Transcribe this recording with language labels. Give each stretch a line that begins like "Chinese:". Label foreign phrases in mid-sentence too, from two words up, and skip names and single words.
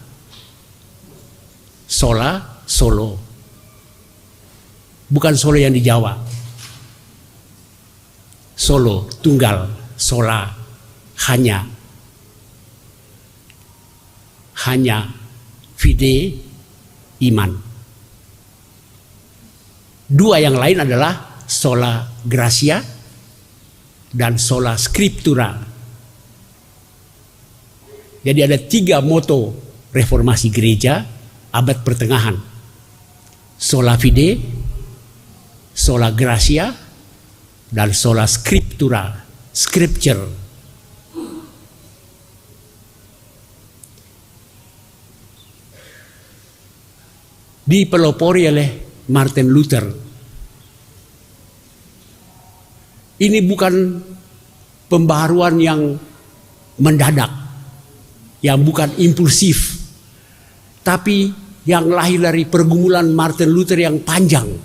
Indonesian: Sola, solo. Bukan solo yang di Jawa. Solo, tunggal, sola, hanya. Hanya, fide, iman. 2 yang lain adalah
Latin: sola gratia
Indonesian: dan
Latin: sola scriptura.
Indonesian: Jadi ada 3 moto reformasi gereja abad pertengahan.
Latin: Sola fide, sola gratia, dan sola scriptura, scripture.
Indonesian: Dipelopori oleh Martin Luther. Ini bukan pembaharuan yang mendadak, yang bukan impulsif, tapi yang lahir dari pergumulan Martin Luther yang panjang.